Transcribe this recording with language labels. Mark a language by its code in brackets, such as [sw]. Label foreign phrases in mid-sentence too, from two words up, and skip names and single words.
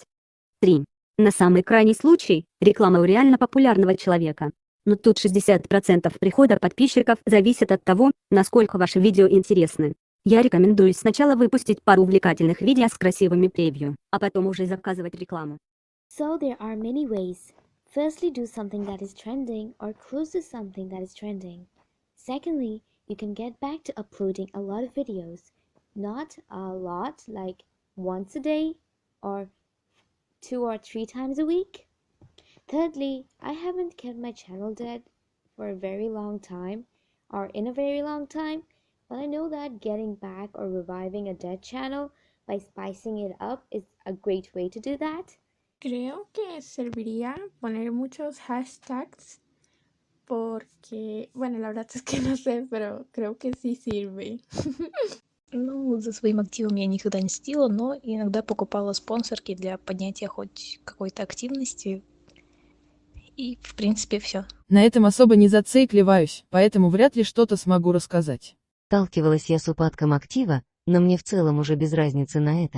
[ru] 3. На самый крайний случай, реклама у реально популярного человека. Но тут 60% прихода подписчиков зависит от того, насколько ваши видео интересны. Я рекомендую сначала выпустить пару увлекательных видео с красивыми превью, а потом уже заказывать рекламу. [en] So there are many ways. Firstly, do something that is trending or close to something that is trending. Secondly, you can get back to uploading a lot of videos. Not a lot, like once a day or 2 or 3 times a week. Thirdly, I haven't kept my channel dead for a very long time or in a very long time, but I know that getting back or reviving a dead channel by spicing it up is a great way to do that. [es] Creo que serviría poner muchos hashtags porque, bueno, la verdad es que no sé, pero creo que sí sirve. [ru] Ну, за своим активом я никогда не следила, но иногда покупала спонсорки для поднятия хоть какой-то активности. И, в принципе, все. На этом особо не зацикливаюсь, поэтому вряд ли что-то смогу рассказать. Сталкивалась я с упадком актива, но мне в целом уже без разницы на это.